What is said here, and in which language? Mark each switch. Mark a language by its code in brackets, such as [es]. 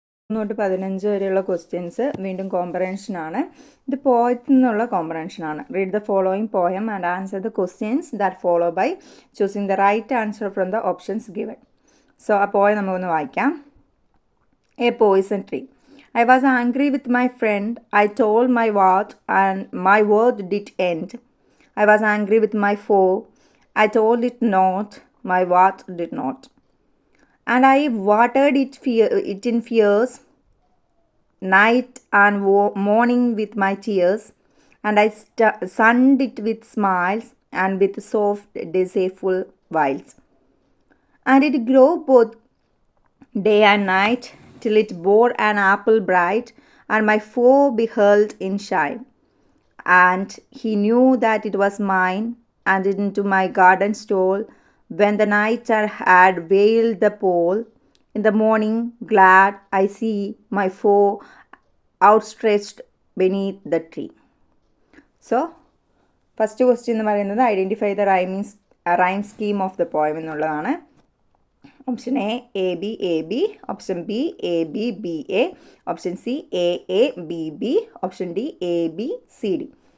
[ml] 1 തൊട്ട് 15 വരെയുള്ള ക്വസ്റ്റ്യൻസ് വീണ്ടും കോംപ്രഹെൻഷനാണ്. ഇത് പോയത്തിൽ നിന്നുള്ള കോംപ്രഹെൻഷനാണ്. [en] Read the following poem and answer the questions that follow by choosing the right answer from the options given. [ml] So ആ poem നമുക്കൊന്ന് വായിക്കാം. A Poisson tree. [en] I was angry with my friend. I told my word and my word did end. I was angry with my foe. I told it not. My word did not. And I watered it in fears, night and morning with my tears. And I sunned it with smiles and with soft, deceitful wiles. And it grew both day and night, till it bore an apple bright, and my foe beheld in shine. And he knew that it was mine, and into my garden stole, when the night had veiled the pole. In the morning, glad, I see my foe outstretched beneath the tree. So, first question [ml] എന്ന് പറയുന്നത് [en] identify the rhyme scheme of the poem [ml] എന്നുള്ളതാണ്. [en] Option A B A B, option B A B B A, option C A B B, option D A B C D.